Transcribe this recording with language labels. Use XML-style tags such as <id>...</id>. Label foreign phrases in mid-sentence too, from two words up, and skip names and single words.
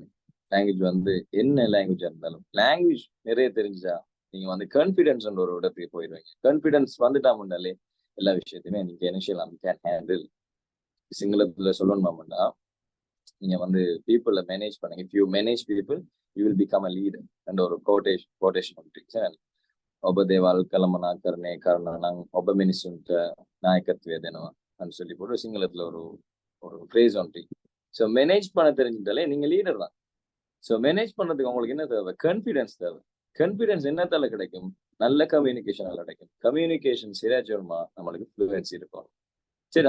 <ta>லாங்குவேஜ் வந்து என்ன லாங்குவேஜா இருந்தாலும் லாங்குவேஜ் நிறைய தெரிஞ்சா நீங்க வந்து கான்ஃபிடன்ஸ்ன்ற ஒரு இடத்துக்கு போயிடுவீங்க. கான்ஃபிடன்ஸ் வந்துட்டா முன்னாலே எல்லா விஷயத்தையுமே நீங்க என்ன செய்யலாம்,</ta> <en>can handle.</en> <ta>சிங்களத்துல சொல்லணும்னா நீங்க வந்து</ta> <en>people manage</en> <ta>பண்ணுங்க.</ta> <en>if you manage people you will become a leader</en> <ta>என்ற ஒரு கோட்டேஷன்</ta> <si>ඔබ දේවල් කළමනා කරණය කරන නම් ඔබ මිනිසුන්ට நாயකත්වය දෙනවා</si> <ta>அப்படின்னு சொல்லி போட்டு சிங்களத்துல ஒரு ஒரு ஃப்ரேஸ் ஒன்று.</ta> <en>so manage</en> <ta>பண்ண தெரிஞ்சுட்டாலே நீங்க லீடர் தான்.</ta> <en>so manage</en> <ta>பண்ணதுக்கு உங்களுக்கு என்ன தேவை? கான்ஃபிடன்ஸ் தேவை. கான்ஃபிடன்ஸ் என்னத்தால கிடைக்கும்? நல்ல கம்யூனிகேஷனால கிடைக்கும். கம்யூனிகேஷன் சரியாச்சோமா நம்மளுக்கு ஃப்ளூயன்சி இருக்கும். சரியா?</ta>